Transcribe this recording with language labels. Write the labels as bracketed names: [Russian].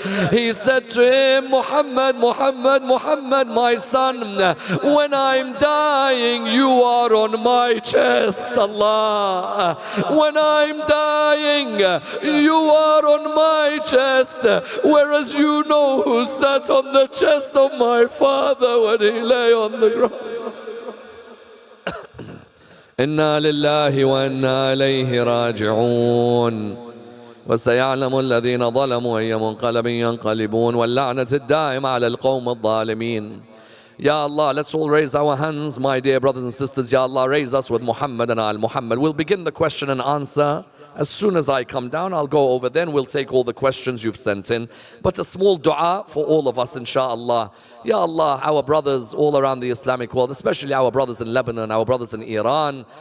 [English] He said to him, Muhammad, Muhammad, Muhammad, my son, when I'm dying, you are on my chest, Allah. When I'm dying, you are on my chest, whereas you know who sat on the chest of my father when he lay on the ground. [Arabic] إنا لله وإنا إليه راجعون وسيعلم الذين ظلموا أي منقلب ينقلبون واللعنة الدائمة على القوم الظالمين. [English] Ya Allah, let's all raise our hands, my dear brothers and sisters. Ya Allah, raise us with Muhammad and Al-Muhammad. We'll begin the question and answer. As soon as I come down, I'll go over then. We'll take all the questions you've sent in. But a small dua for all of us, inshaAllah. Ya Allah, our brothers all around the Islamic world, especially our brothers in Lebanon, our brothers in Iran.